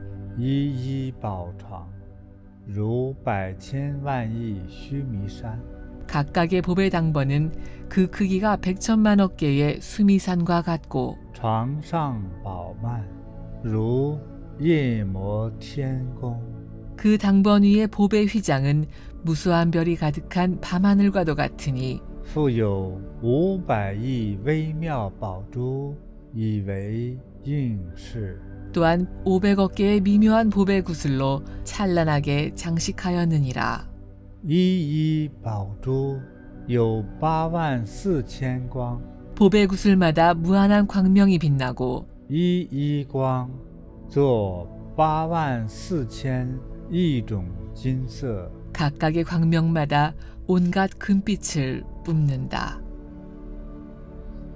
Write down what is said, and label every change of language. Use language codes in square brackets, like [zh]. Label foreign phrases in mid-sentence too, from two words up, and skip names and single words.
[zh] 一一宝床，如百千万亿须弥山。 [ko] 각각의 보배당번은 그 크기가 100천만억 개의 수미산과 같고 [zh] 床上宝幔，如夜摩天宫。 [ko] 그 당번 위의 보배 휘장은 무수한 별이 가득한 밤하늘과도 같으니 [zh] 复有500亿微妙宝珠，以为应饰。 [ko] 또한 500억 개의 미묘한 보배 구슬로 찬란하게 장식하였느니라. [zh] 一一宝珠有84000光， [ko] 보배 구슬마다 무한한 광명이 빛나고 [zh] 一一光作84000亿种金色。 [ko] 각각의 광명마다 온갖 금빛을 뿜는다.